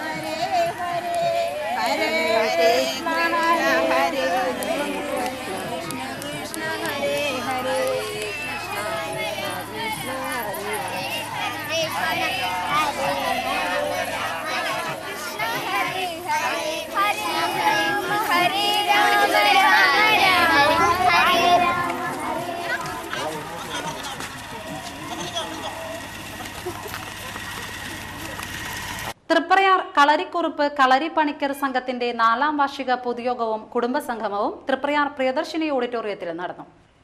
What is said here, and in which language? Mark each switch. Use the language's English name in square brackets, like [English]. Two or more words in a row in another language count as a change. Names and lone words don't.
[Sanskrit] Krishna Hare Hare Krishna Krishna Hare Hare Krishna Krishna Hare Hare Krishna Hare Hare Hare Rama Rama Hare [Malayalam] തൃപ്രയാർ കളരിക്കുറുപ്പ് കളരി പണിക്കർ സംഘത്തിന്റെ 4ാം വാർഷിക പൊതുയോഗവും കുടുംബസംഗമവും തൃപ്രയാർ പ്രിയദർശിനി ഓഡിറ്റോറിയത്തിൽ നടന്നു.